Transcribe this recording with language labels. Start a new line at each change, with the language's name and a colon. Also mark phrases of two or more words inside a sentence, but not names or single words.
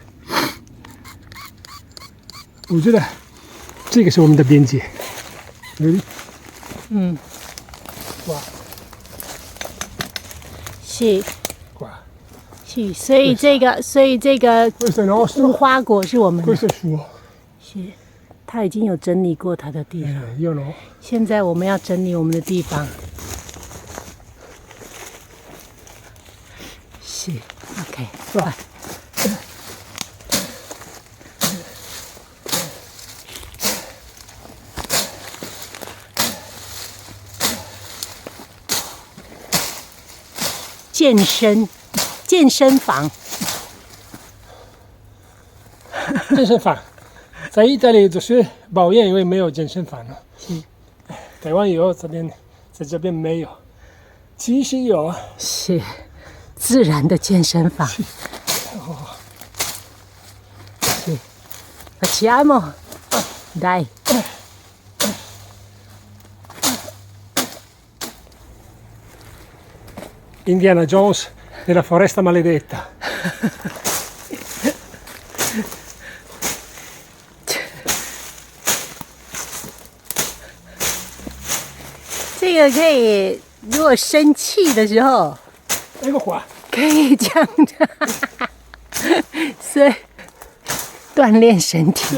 Chinese: 我觉得这个是我们的边界。哇，是，哇，是，所以这个无花果是我们的。
Italian: questo è suo。
Chinese: 是，他已经有整理过他的地方。
Italian: io no。
Chinese: 现在我们要整理我们的地方。是 ，OK， 快。健身房，在意大利就是抱怨，因为没有健身房了。台湾有，在这边没有。其实有啊。是自然的健身房。是 ，
Italian: facciamo dai。 Indiana Jones nella foresta maledetta。
Chinese: 这个可以，如果生气的时候，可以这样的，所以锻炼身体。